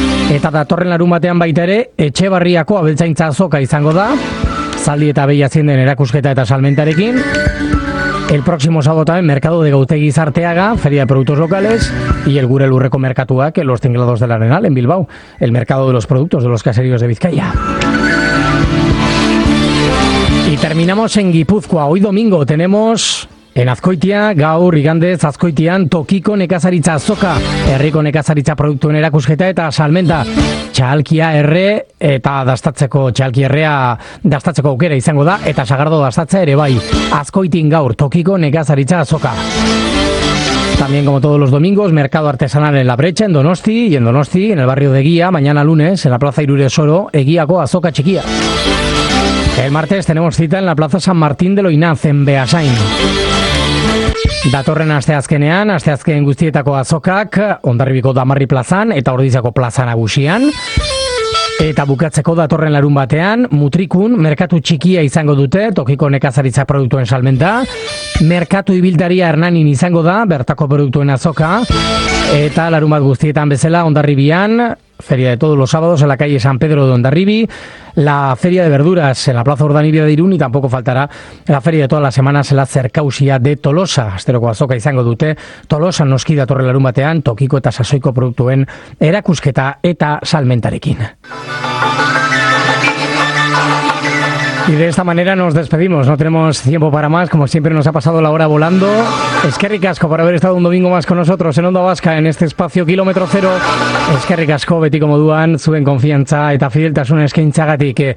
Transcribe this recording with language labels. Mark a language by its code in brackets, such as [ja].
[eu] Eta datorren larun batean baita ere, Etxebarriako abeltzaintza azoka izango da, zaldi eta behi haziendaren erakusketa eta salmentarekin. [es] El próximo sábado también, Mercado de Gautegui Zarteaga, Feria de Productos Locales, y el Gure Lurreko Merkatuak, los Tinglados del Arenal, en Bilbao, el mercado de los productos de los caseríos de Vizcaya. Y terminamos en Gipuzkoa. Hoy domingo tenemos en Azkoitia, [eu] gaur igandez Azkoitian, tokiko nekazaritza azoka, herriko nekazaritza produktuen erakusketa eta salmenta. Txalkia erre eta dastatzeko, txalki errea dastatzeko aukera izango da, eta sagardo dastatza ere bai. Azkoitin gaur, tokiko nekazaritza azoka. [es] También, como todos los domingos, mercado artesanal en La Brecha, en Donosti, y en Donosti, en el barrio de Eguía, mañana lunes, en la plaza Irurezoro, [eu] Eguiako azoka txikia. [es] El martes tenemos cita en la plaza San Martín de Loinaz, en Beasain. [eu] Datorren asteazkenean, asteazken guztietako azokak, Hondarribiko Damarri plazan eta Ordiziako plaza nagusian. Eta bukatzeko datorren larun batean, Mutrikun, merkatu txikia izango dute, tokiko nekazaritza produktuen salmenta. Merkatu ibiltaria Hernanin izango da, bertako produktuen azoka. Eta larun bat guztietan bezala, [es] Hondarribian, Feria de todos los sábados en la calle San Pedro de Hondarribi, la Feria de Verduras en la Plaza Urdaniria de Irún, y tampoco faltará la Feria de todas las semanas en la Zerkausia de Tolosa. [eu] Asteroko azoka izango dute, Tolosa noski da torre larun batean, tokiko eta sasoiko produktuen erakusketa eta salmentarekin. [es] Y de esta manera nos despedimos, no tenemos tiempo para más, como siempre nos ha pasado la hora volando. [eu] Eskerrik asko [es] por haber estado un domingo más con nosotros en Onda Vasca, en este espacio Kilómetro Cero. [eu] Eskerrik asko betiko moduan, zuen konfiantza eta fideltasuna eskaintzagatik.